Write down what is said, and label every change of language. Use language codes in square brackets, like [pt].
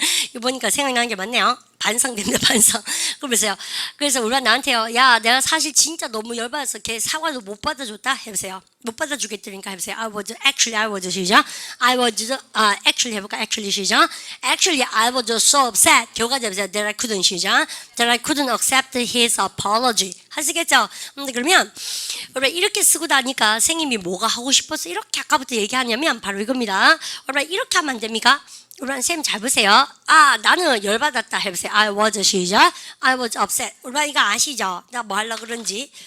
[ko] 이거 보니까 생각나는 게 많네요. 반성됩니다. 반성. 그러면서요. 그래서 우리가 나한테요. 야 내가 사실 진짜 너무 열받아서 걔 사과도 못 받아줬다 해보세요. 못 받아주겠다니까 해보세요. I was 시작. actually 해볼까? actually 시작. [en] Actually I was so upset. [ko] 결과자 해보세요. [en] that I couldn't 시작. that I couldn't accept his apology. [ko] 하시겠죠? 근데 그러면 여러분 이렇게 쓰고 나니까 선생님이 뭐가 하고 싶어서 이렇게 아까부터 얘기하냐면 바로 이겁니다. 여러분 이렇게 하면 안 됩니까? 여러분 쌤 잘 보세요. 나는 열받았다 해보세요. I was 시작. [en] I was upset. [ko] 여러분 이거 아시죠? 나 뭐 하려고 그런지.